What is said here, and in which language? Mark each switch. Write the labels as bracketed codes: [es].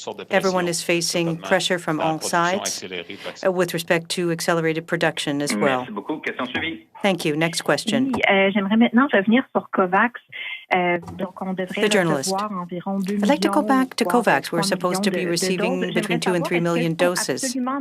[en] Everyone is facing pressure from all sides with respect to accelerated production as well. Thank you. Next question. [fr] J'aimerais maintenant revenir sur COVAX. [en] The journalist. I'd like to go back to COVAX. We're supposed to be receiving between 2 and 3 million doses.